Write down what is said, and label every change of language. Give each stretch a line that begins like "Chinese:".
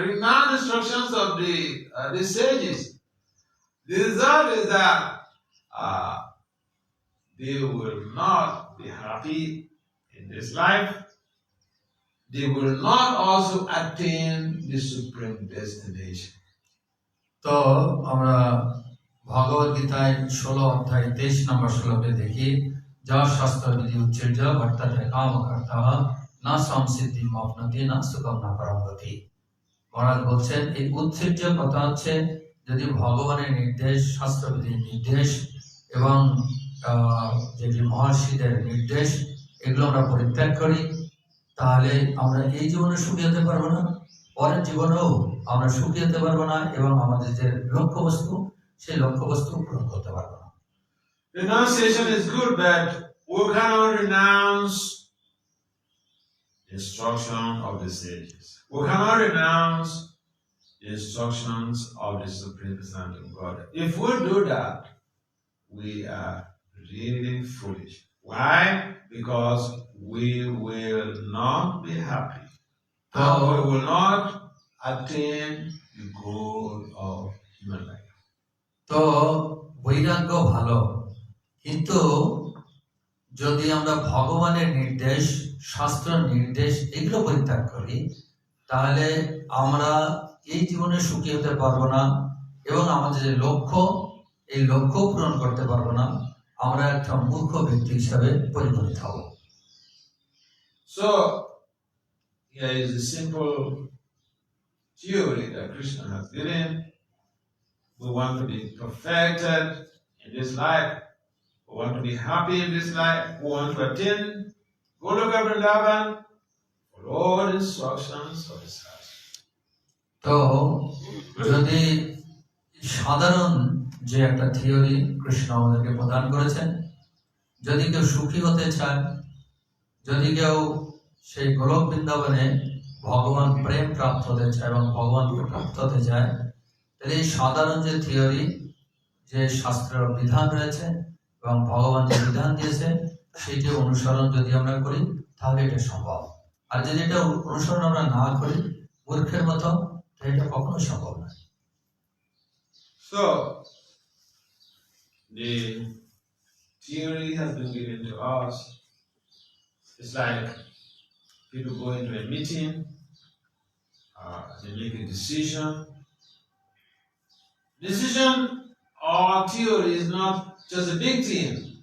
English: Renounce the instructions of the sages. The result is that they will not be happy in this life. They will not also attain the supreme destination.
Bangla: তো আমরা ভগবদ গীতায় 16 অধ্যায় 23 নম্বর শ্লোকে দেখি,
Sanskrit: যা শাস্ত্র বিধি উচ্চর্য বর্ততে কাম কর্তঃ না সংসিদ্ধি মপ্নতি না সুখম না পরমগতি।
Bangla: মহারাজ বলছেন এই উচ্চর্য কথা হচ্ছে যদি ভগবানের নির্দেশ, শাস্ত্রবিধির নির্দেশ এবং যেটি মহর্ষিদের নির্দেশ এগুলো আমরা পরিত্যাগ করি, তাহলে আমরা এই জীবনে সুখী হতে পারবো না, পরের জীবনেও আমরা সুখী হতে পারবো না এবং আমাদের যে লক্ষ্যবস্তু সেই লক্ষ্যবস্তু পূরণ করতে পারবো না।
English: Renunciation is good, but we cannot renounce the instruction of the sages. We cannot renounce the instructions of the Supreme Personality of God. If we do that, we are really foolish. Why? Because we will not be happy. And we will not attain the goal of human life.
Bangla: তো বৈরাগ্য ভালো, কিন্তু যদি আমরা ভগবানের নির্দেশ, শাস্ত্র নির্দেশ এগুলো পরিত্যাগ করি, তাহলে আমরা এই জীবনে সুখী হতে পারবো না এবং আমাদের যে লক্ষ্য এই লক্ষ্য পূরণ করতে পারবো না, আমরা একটা মূর্খ ব্যক্তি হিসাবে পরিগণিত হব।
English: So here is a simple theory that Krishna has given. We want to be perfected in this life. We want to be happy in this life. We want to attain Goloka Vrindavan. Follow all the instructions of the Sastra.
Bangla: তো যদি সাধারণ যে একটা theory Krishna আমাদেরকে প্রদান করেছেন, যদি কেউ সুখী হতে চায়, যদি কেউ সেই গোলক বৃন্দাবনে ভগবান প্রেম প্রাপ্ত হতে চায় এবং ভগবানকে প্রাপ্ত হতে চায়, তাহলে এই সাধারণ যে থিওরি, যে শাস্ত্রের বিধান রয়েছে এবং ভগবান যে বিধান দিয়েছে সেটি অনুসরণ যদি আমরা করি তাহলে এটা সম্ভব। আর যদি এটা অনুসরণ আমরা না করি মূর্খের মতো, তাহলে এটা কখনো সম্ভব নয়।
English: So the theory has been given to us. It's like people go into a meeting, they make a decision. Decision or theory is not just a big thing.